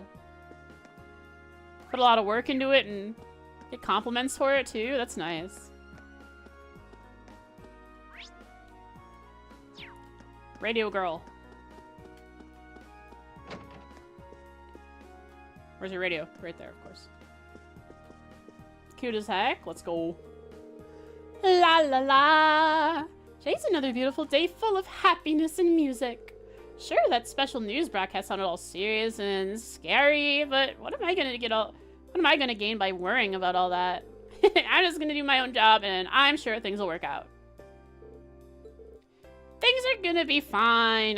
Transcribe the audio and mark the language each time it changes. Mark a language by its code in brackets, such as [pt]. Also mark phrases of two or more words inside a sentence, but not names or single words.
[en] Put a lot of work into it and get compliments for it too. That's nice. Radio girl. Where's your radio? Right there, of course. Cute as heck. Let's go. La la la. Today's another beautiful day full of happiness and music. Sure, that special news broadcast sounded all serious and scary, but what am I gonna gain by worrying about all that? I'm just gonna do my own job, and I'm sure things will work out. Things are gonna be fine.